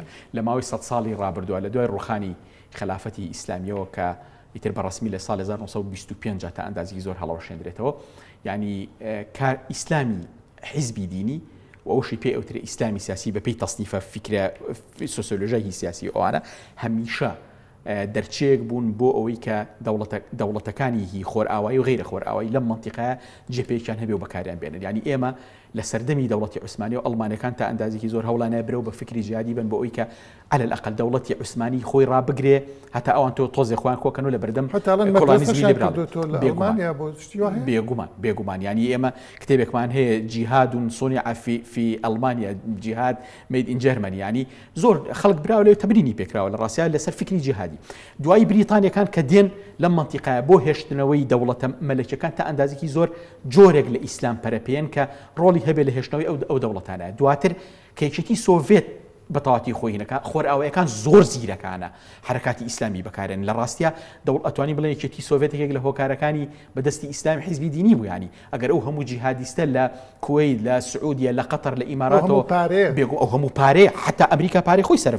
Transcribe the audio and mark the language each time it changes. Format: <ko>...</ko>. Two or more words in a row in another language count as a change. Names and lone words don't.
<ckb>لە ماوەی 100 ساڵی ڕابردووە لە دوای ڕوخانی خلافەتی ئیسلامیەوە کە ئیتر بەڕسمی لە ساڵ 1925 تا ئەندازی زۆر هەڵەوەشێنرێتەوە ینی کار ئیسلامی حیزبی دینی و ئەوشی پێ ئەوترێ ئیسلامی سیاسی بەپێی تەصنیفە فکرە سۆسیۆلۆژیای سیاسی ئەوانە هەمیشە دەرچێک بوون بۆ ئەوەی کە دەوڵەتەکانی هی خۆرئاوایی و غیرە خۆرئاوایی لەم منتیقەیە جێپێکیان هەبێ و بەکاریان بێنن. ینی ئێمە لە سەردەمی دەوڵەتی عوسمانی و ئەڵمانەکان تا ئەندازێکی زۆر هەوڵانە برەو بە فکری جیهادی بن بۆ ئەوەی کە</ckb> <ar>على الأقل</ar> <ckb>دەوڵەتی عوسمانی خۆی ڕابگرێ هەتا ئەوان تۆ تۆزێ خۆیان کۆکەن و لە بەردەم کۆڵانیزمی لێبراون. بێگومان ینی ئێمە کتێبێکمان هەیە جیهاد و</ckb> <ar>صنع في</ar> <ckb>ئەڵمانیا جیهاد</ckb> <en>made in Germany</en> <ckb>ینی زۆر خەڵک براوە لێ تەبرینی پێکراوە لە ڕاستیە لەسەر فکری جیهادی. دوای بریتانیەکان کە دێن لەم منتیقەیە بۆ هێشتنەوەی دەوڵەتە مەلەکیەکان تا ئەندازێکی زۆر جۆرێک لە ئیسلام پەرەپێن کە ڕۆڵی هەبێ لە هێشتنەوەی ئەو دەوڵەتانە. دواتر کە یەکێتی سۆڤێت بەتەواتی خۆینەکە خۆرئاوایەکان زۆر زیرەکانە حرکاتی ئیسلامی بەکارێن لە ڕاستیە ئەتوانی بڵێ یەکێتی سۆڤێتێک لە هۆکارەکانی بەدەستی ئیسلامی حیزبی دینی بوو ینی ئەگەر ئەو هەموو جیهادیستە لە کوێیت لە سعودیە لە قەتەر لە ئیماراتەوە بێگو ئەو هەموو پارێ حتا ئەمریکا پارێ خۆی سەرف</ckb>